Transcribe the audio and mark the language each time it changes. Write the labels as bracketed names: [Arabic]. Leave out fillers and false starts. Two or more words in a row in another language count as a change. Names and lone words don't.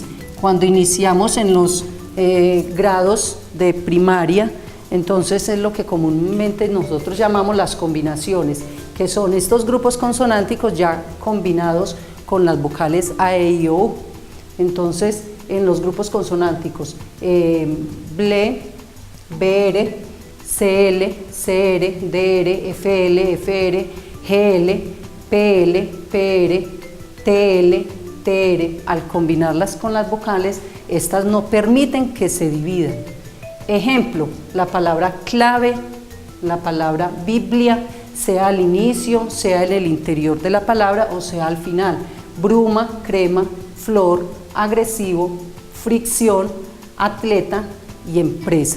[Spanish] Cuando iniciamos en los grados de primaria, entonces es lo que comúnmente nosotros llamamos las combinaciones, que son estos grupos consonánticos ya combinados con las vocales A, E, I, O, U. Entonces en los grupos consonánticos ble, br, cl, cr, dr, fl, fr, gl, pl, pr, tl, tr. Al combinarlas con las vocales, estas no permiten que se dividan. Ejemplo, la palabra clave, la palabra Biblia, sea al inicio, sea en el interior de la palabra o sea al final. Bruma, crema, flor, agresivo, fricción, atleta y empresa.